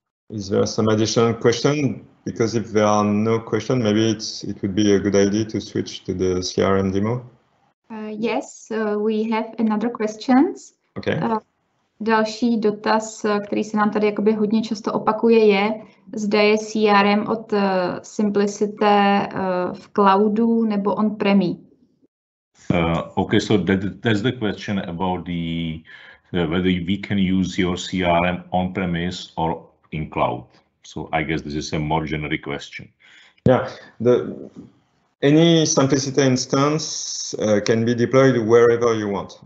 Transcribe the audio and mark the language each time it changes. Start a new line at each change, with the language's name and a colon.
English: Is there some additional question? Because if there are no questions, maybe it would be a good idea to switch to the CRM demo. Yes, we have another questions. Okay.
Czech: Další dotaz, který se nám tady jakoby hodně často opakuje, je, zda je CRM od Simplicité v cloudu nebo on-premi.
English: Okay, so that's the question about whether we can use your CRM on-premise or in cloud. So I guess this is a more generic question. Yeah, any Simplicité instance can be deployed wherever you want.